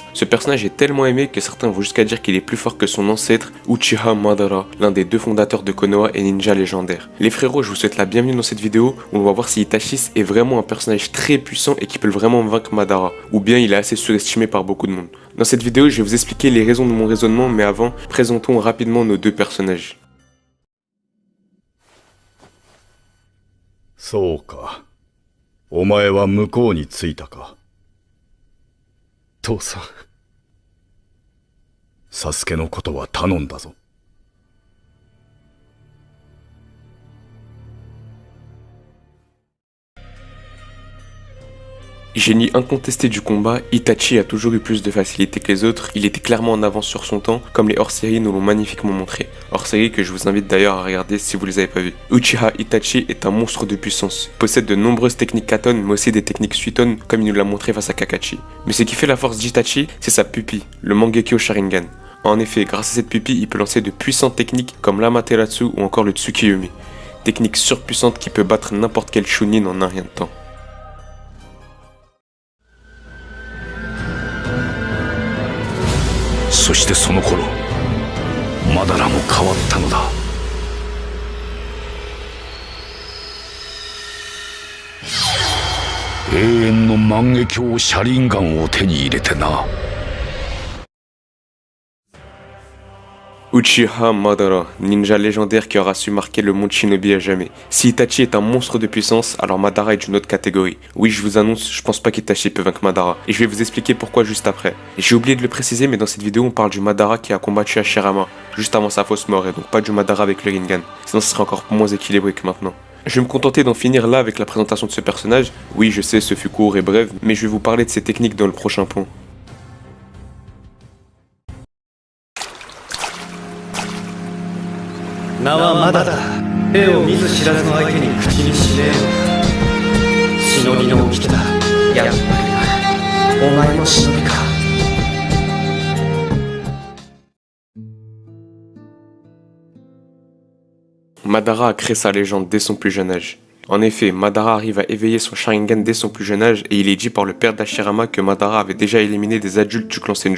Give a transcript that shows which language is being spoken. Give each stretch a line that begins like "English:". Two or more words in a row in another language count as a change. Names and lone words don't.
French: Ce personnage est tellement aimé que certains vont jusqu'à dire qu'il est plus fort que son ancêtre Uchiha Madara, l'un des 2 fondateurs de Konoha et ninja légendaire. Les frérots, je vous souhaite la bienvenue dans cette vidéo où on va voir si Itachi est vraiment un personnage très puissant et qui peut vraiment vaincre Madara, ou bien il est assez surestimé par beaucoup de monde. Dans cette vidéo, je vais vous expliquer les raisons de mon raisonnement, mais avant, présentons rapidement nos 2 personnages.
Japanese: そうか。お前は向こうに着いたか。父さん。サスケのことは頼んだぞ。
French: Génie incontesté du combat, Itachi a toujours eu plus de facilité que les autres, il était clairement en avance sur son temps, comme les hors-séries nous l'ont magnifiquement montré. Hors-série que je vous invite d'ailleurs à regarder si vous les avez pas vus. Uchiha Itachi est un monstre de puissance, il possède de nombreuses techniques Katon, mais aussi des techniques Suiton, comme il nous l'a montré face à Kakashi. Mais ce qui fait la force d'Itachi, c'est sa pupille, le Mangekyo Sharingan. En effet, grâce à cette pupille, il peut lancer de puissantes techniques comme l'Amaterasu ou encore le Tsukiyomi. Technique surpuissante qui peut battre n'importe quel Chunin en un rien de temps.
Japanese: そしてその頃マダラも変わったのだ。永遠の万華鏡シャリンガンを手に入れてな。
French: Uchiha Madara, ninja légendaire qui aura su marquer le monde shinobi à jamais. Si Itachi est un monstre de puissance, alors Madara est d'une autre catégorie. Oui, je vous annonce, je pense pas qu'Itachi peut vaincre Madara. Et je vais vous expliquer pourquoi juste après. J'ai oublié de le préciser, mais dans cette vidéo, on parle du Madara qui a combattu Hashirama, juste avant sa fausse mort, et donc pas du Madara avec le Rinnegan. Sinon, ce serait encore moins équilibré que maintenant. Je vais me contenter d'en finir là avec la présentation de ce personnage. Oui, je sais, ce fut court et bref, mais je vais vous parler de ses techniques dans le prochain point.
Japanese: 名はまだだ。絵を見ず知らずの相手に口にしねえよ。忍びの掟だ。やっぱりな。お前も忍びか。
French: Madara a créé sa légende dès son plus jeune âge. En effet, Madara arrive à éveiller son Sharingan dès son plus jeune âge et il est dit par le père d'Hashirama que Madara avait déjà éliminé des adultes du clan Senju.